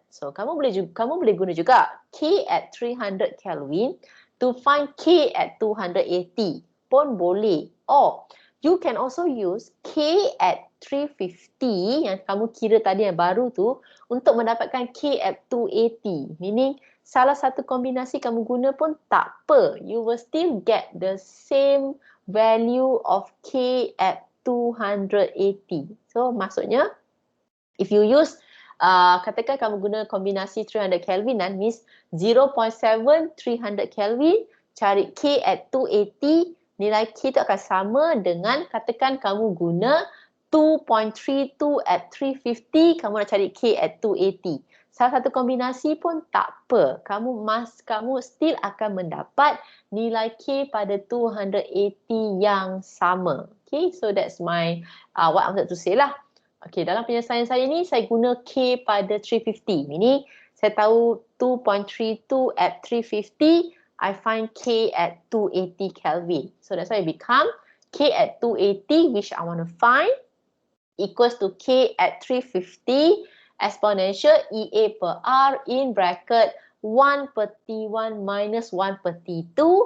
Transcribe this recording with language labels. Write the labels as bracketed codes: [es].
[ms] So, kamu boleh guna juga K at 300 Kelvin [en] to find K at 280 [ms] pun boleh. [en] Or, you can also use K at 350 [ms] yang kamu kira tadi yang baru tu untuk mendapatkan K at 280. Meaning, salah satu kombinasi kamu guna pun tak apa. [en] You will still get the same value of K at 280. [ms] So maksudnya [en] if you use [ms] katakan kamu guna kombinasi 300 Kelvin dan means 0.7 300 Kelvin, cari K at 280, nilai K itu akan sama dengan katakan kamu guna 2.32 at 350, kamu nak cari K at 280. Salah satu kombinasi pun tak apa. Kamu still akan mendapat nilai K pada 280 yang sama. [en] Okay, so that's my what I wanted to say lah. [ms] Okay, dalam penyelesaian saya ni, saya guna K pada 350. Ini saya tahu 2.32 at 350, [en] I find K at 280 Kelvin. So that's why it become K at 280, which I want to find, equals to K at 350 exponential EA per R in bracket 1 per T1 minus 1 per T2.